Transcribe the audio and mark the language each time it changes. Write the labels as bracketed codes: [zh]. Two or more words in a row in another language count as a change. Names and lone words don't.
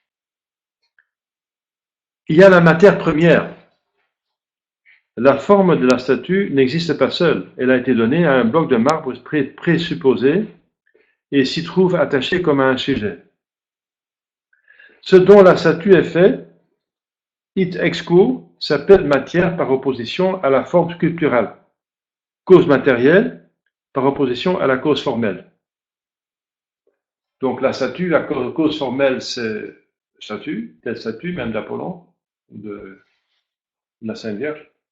[fr] Il y a la matière première. La forme de la statue n'existe pas seule. Elle a été donnée à un bloc de marbre présupposé et s'y trouve attachée comme à un sujet. Ce dont la statue est faite, [la] it ex quo, [fr] s'appelle matière par opposition à la forme sculpturale. Cause matérielle par opposition à la cause formelle. Donc la statue, la cause formelle, c'est statue, telle statue, même d'Apollon, de la Sainte Vierge.